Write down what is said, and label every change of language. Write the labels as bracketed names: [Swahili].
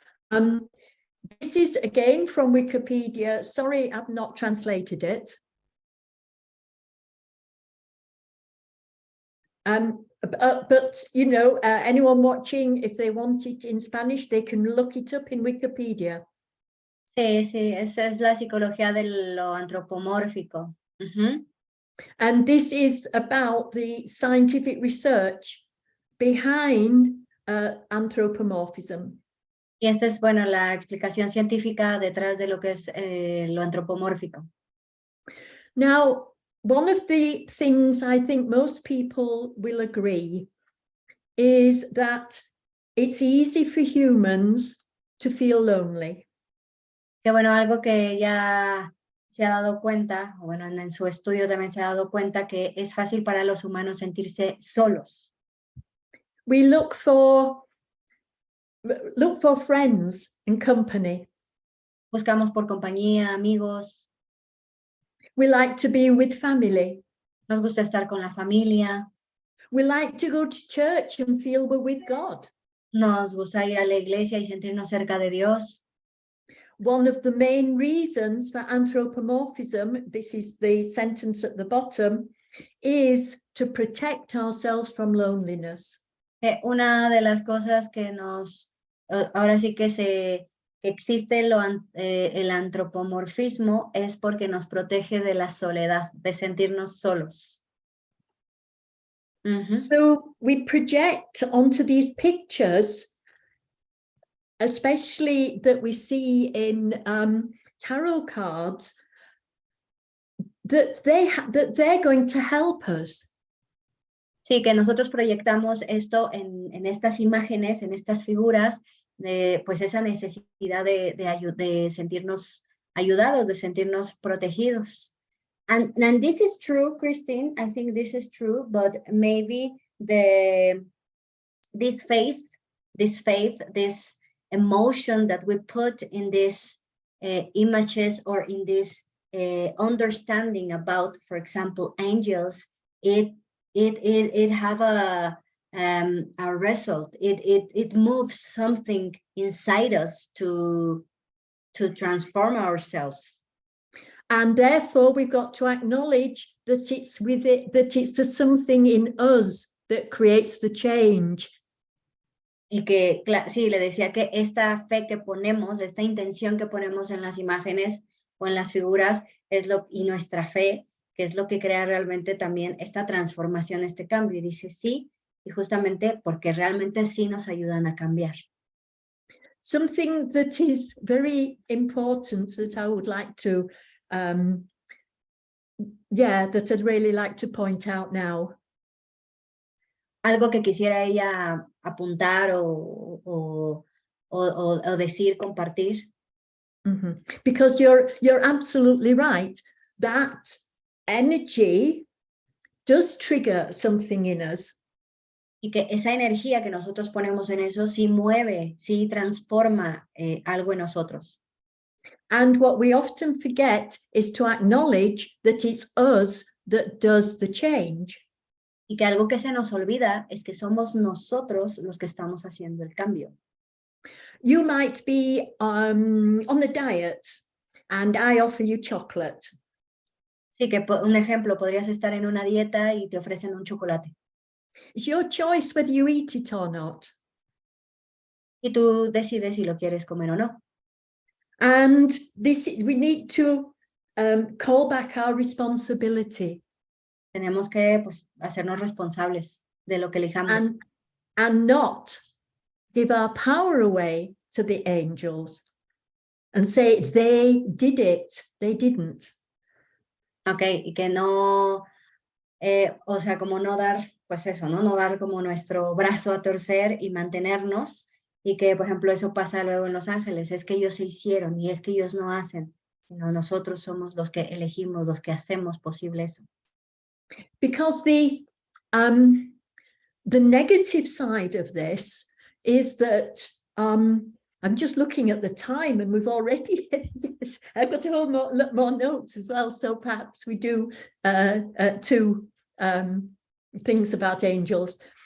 [English] This is again from Wikipedia. Sorry, I've not translated it. But you know, anyone watching, if they want it in Spanish, they can look it up in Wikipedia. [Spanish] Sí, sí, esa es la psicología de lo antropomórfico. [English] And this is about the scientific research behind anthropomorphism. [Spanish] Y esta es, bueno, la explicación científica detrás de lo que es lo antropomórfico. [English] Now, one of the things I think most people will agree is that it's easy for humans to feel lonely. [Spanish] Que bueno, algo que ya se ha dado cuenta, o bueno, en su estudio también se ha dado cuenta que es fácil para los humanos sentirse solos. [English] We look for friends and company. [Spanish] Buscamos por compañía, amigos. [English] We like to be with family. [Spanish] Nos gusta estar con la familia. [English] We like to go to church and feel we're with God. [Spanish] Nos gusta ir a la iglesia y sentirnos cerca de Dios. [English] One of the main reasons for anthropomorphism, this is the sentence at the bottom, is to protect ourselves from loneliness. [Spanish] Una de las cosas que nos, ahora sí que existe el antropomorfismo es porque nos protege de la soledad, de sentirnos solos. [English] So we project onto these pictures, especially that we see in tarot cards, that they're going to help us. [Spanish] Sí, que nosotros proyectamos esto en estas imágenes, en estas figuras, pues esa necesidad de sentirnos ayudados, de sentirnos protegidos. [English] And this is true, Christine, I think this is true, but maybe this faith, this emotion that we put in these images or in this understanding about, for example, angels, it have a result. It moves something inside us to transform ourselves. And therefore, we've got to acknowledge that it's with it, that it's the something in us that creates the change. [Spanish] Y que, sí, le decía que esta fe que ponemos, esta intención que ponemos en las imágenes o en las figuras, y nuestra fe, que es lo que crea realmente también esta transformación, este cambio. Y dice sí, y justamente porque realmente sí nos ayudan a cambiar. [English] Something that is very important that I would like to that I'd really like to point out now. [Spanish] Algo que quisiera ella apuntar o decir, compartir. [English] Because you're absolutely right. That energy does trigger something in us. [Spanish] Y que esa energía que nosotros ponemos en eso sí mueve, sí transforma algo en nosotros. [English] And what we often forget is to acknowledge that it's us that does the change. [Spanish] Y que algo que se nos olvida es que somos nosotros los que estamos haciendo el cambio. [English] You might be on a diet and I offer you chocolate. [Spanish] Sí, que un ejemplo, podrías estar en una dieta y te ofrecen un chocolate. [English] It's your choice whether you eat it or not. [Spanish] Y tú decides si lo quieres comer o no. [English] And we need to call back our responsibility. [Spanish] Tenemos que pues, hacernos responsables de lo que elijamos. [English] And not give our power away to the angels and say they did it, they didn't. [Spanish] Ok, y que no, o sea, como no dar, pues eso, ¿no? No dar como nuestro brazo a torcer y mantenernos, y que, por ejemplo, eso pasa luego en Los Ángeles, es que ellos se hicieron y es que ellos no hacen, sino nosotros somos los que elegimos, los que hacemos posible eso. [English] Because the negative side of this is that I'm just looking at the time and we've already, yes, I've got a whole more notes as well. So perhaps we do two things about angels.